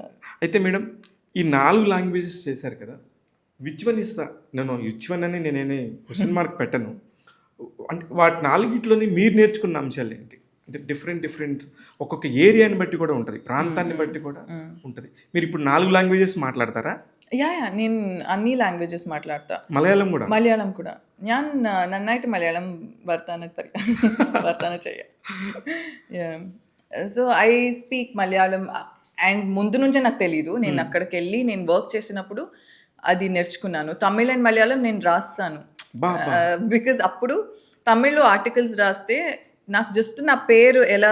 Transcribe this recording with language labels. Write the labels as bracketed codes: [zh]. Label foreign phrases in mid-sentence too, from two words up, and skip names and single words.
[te] అయితే మేడం, ఈ 4 లాంగ్వేజెస్ చేశారు కదా, [en] which one is the, [te] నేను [en] which one [te] అని నేనే [en] question mark [te] పెట్టను. అంటే వాటి 4గిట్లోని మీరు నేర్చుకున్న అంశాలు ఏంటి? అంటే డిఫరెంట్ ఒక్కొక్క ఏరియాని బట్టి కూడా ఉంటుంది, ప్రాంతాన్ని బట్టి కూడా ఉంటుంది. మీరు ఇప్పుడు 4 లాంగ్వేజెస్ మాట్లాడతారా? యా యా, నేను అన్ని లాంగ్వేజెస్ మాట్లాడతా. മലയാളം కూడా? [ml] മലയാളം കൂടെ. ഞാൻ നന്നായിട്ട് മലയാളം വർത്താനം ചെയ്യാം. [en] So I speak Malayalam. [te] అండ్ ముందు నుంచే నాకు తెలీదు, నేను అక్కడికి వెళ్ళి నేను వర్క్ చేసినప్పుడు అది నేర్చుకున్నాను. తమిళ్ అండ్ మలయాళం నేను రాస్తాను. బికాజ్ అప్పుడు తమిళ్లో ఆర్టికల్స్ రాస్తే నాకు జస్ట్ నా పేరు ఎలా